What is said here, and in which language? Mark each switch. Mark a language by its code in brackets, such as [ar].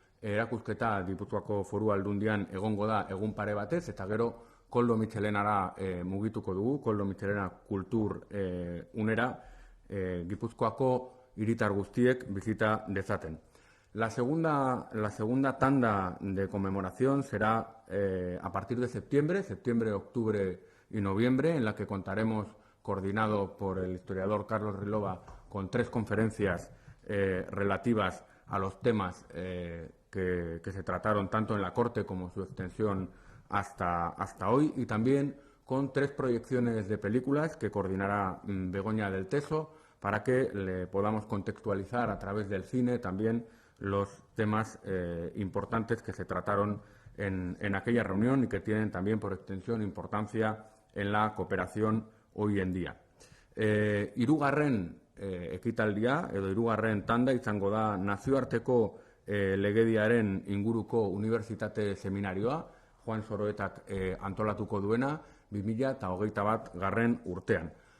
[eu] Erakusketa Gipuzkoako Foru Aldundian egongo da egun pare batez, eta gero Koldo Mitxelenara mugituko dugu, Koldo Mitxelena kultur unera Gipuzkoako hiritar guztiek bizita dezaten. [es] La segunda tanda de conmemoración será a partir de septiembre, octubre y noviembre, en la que contaremos, coordinado por el historiador Carlos Rilova, con 3 conferencias relativas a los temas que se trataron tanto en la Corte como su extensión hasta hoy, y también con 3 proyecciones de películas que coordinará Begoña del Teso para que le podamos contextualizar a través del cine también los temas importantes que se trataron en aquella reunión y que tienen también por extensión importancia en la cooperación hoy en día. [eu] Hirugarren ekitaldia edo hirugarren tanda izango da nazioarteko legediaren inguruko unibertsitate seminarioa, Juan Soroetak antolatuko duena 2021 urtean.